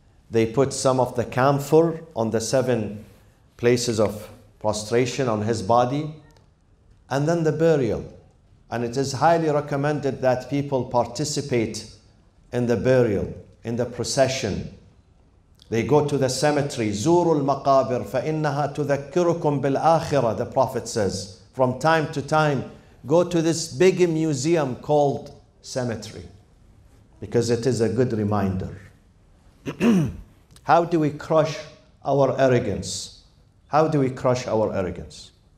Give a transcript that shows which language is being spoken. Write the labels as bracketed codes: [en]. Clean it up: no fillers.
[en] They put some of the camphor on the 7 places of prostration on his body. And then the burial. And it is highly recommended that people participate in the burial, in the procession. They go to the cemetery. [ar] زوروا المقابر فإنها تذكركم بالآخرة, [en] the Prophet says. From time to time, go to this big museum called cemetery, because it is a good reminder. How do we crush our arrogance? How do we crush our arrogance?